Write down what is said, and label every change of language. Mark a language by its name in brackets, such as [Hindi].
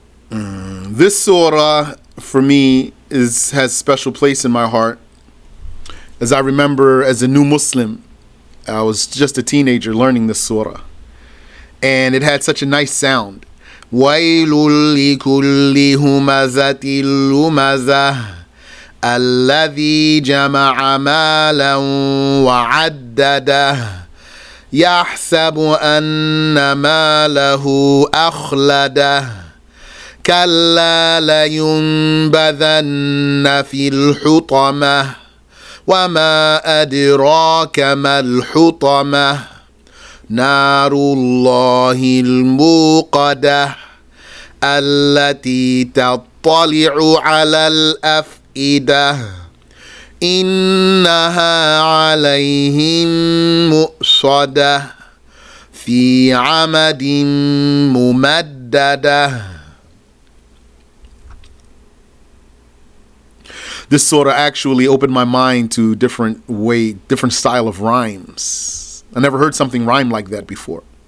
[English] This surah, for me, has special place in my heart. As I remember, as a new Muslim, I was just a teenager learning this surah. And it had such a nice sound. [Arabic] وَيْلٌ لِكُلِّ هُمَزَةٍ لُمَزَةٍ الَّذِي جَمَعَ مَالًا وَعَدَّدَهُ يَحْسَبُ أَنَّ مَالَهُ أَخْلَدَهُ كلا لينبذن في الحطمة وما أدراك ما الحطمة نار الله الموقدة التي تطلع على الأفئدة إنها عليهم مؤصدة في عمد ممددة. [English] This surah actually opened my mind to different style of rhymes. I never heard something rhyme like that before.